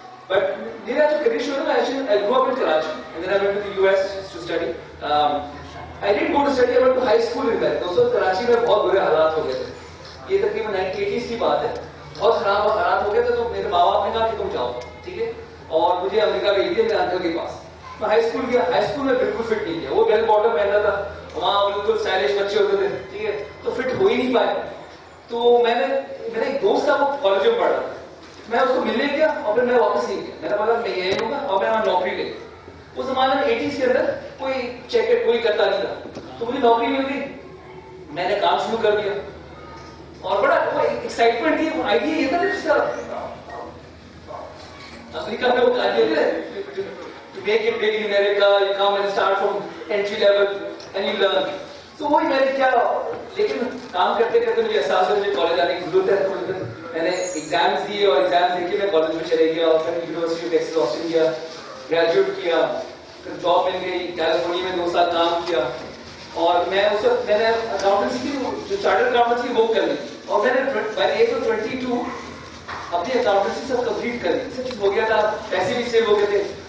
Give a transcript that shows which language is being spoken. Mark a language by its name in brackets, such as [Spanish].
[English] But [Hindi] मेरा जो career शुरू हुआ, [English] actually I grew up in Karachi and then I went to the US to study. I didn't go to study, I went to high school in America. [Hindi] दोस्तों कराची में बहुत बुरे हालात हो गए थे. ये तकरीबन 1980s की बात है. बहुत खराब हालात हो गए थे, तो मेरे माँ बाप ने कहा कि तुम जाओ, ठीक है? और मुझे अमेरिका भेज दिया मेरे अंकल के पास. मैं हाई स्कूल गया. हाई स्कूल में बिल्कुल फिट नहीं किया. वो बेल बॉटम पहनता था, वहाँ बिल्कुल स्टाइलिश बच्चे होते थे, ठीक है? तो फिट हो ही नहीं पाए. तो मेरा एक दोस्त था, वो कॉलेज में पढ़ रहा था. मैं उसको मिलने गया और फिर मैं वापस नहीं गया. मैंने बोला मैं यही रहूंगा और मैं नौकरी ले. उस जमाने में 80s के अंदर कोई चेक कोई करता नहीं था, तो मुझे नौकरी मिल गई. मैंने काम शुरू कर दिया और बड़ा एक्साइटमेंट थी. आइडिया ये था जिसका अफ्रीका में वो idea [English] to make it big in America, you come and start from entry level and you learn. [Hindi] तो वही मैंने क्या, लेकिन काम करते करते मुझे एहसास हुआ मुझे कॉलेज आने की जरूरत है. तो मैंने एग्जाम्स दिए और एग्जाम्स देके मैं कॉलेज में चले गया और फिर यूनिवर्सिटी ऑफ टेक्सास ऑस्टिन किया, ग्रेजुएट किया, फिर जॉब मिल गई. कैलिफोर्निया में 2 साल काम किया और मैं उस वक्त मैंने अकाउंटेंसी की जो चार्टर्ड अकाउंटेंसी वो कर ली और मैंने बाय एज ऑफ 22 अपनी अकाउंटेंसी सब कंप्लीट कर ली. सब चीज हो गया था, पैसे भी सेव हो गए थे.